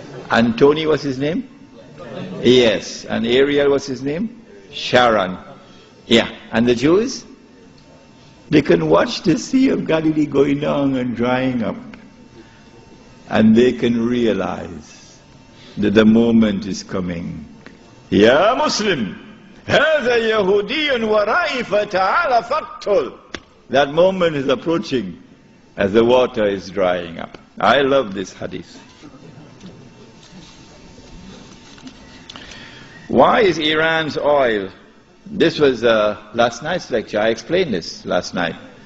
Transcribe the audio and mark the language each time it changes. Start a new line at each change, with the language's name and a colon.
English: And Tony, what's his name? Yes. And Ariel, what's his name? Sharon. Yeah. And the Jews? They can watch the Sea of Galilee going down and drying up. And they can realize that the moment is coming.
Arabic: Ya Muslim, هذا يهودي ورائي فتعال فاقتل.
English: That moment is approaching as the water is drying up. I love this hadith. Why is Iran's oil? This was last night's lecture. I explained this last night.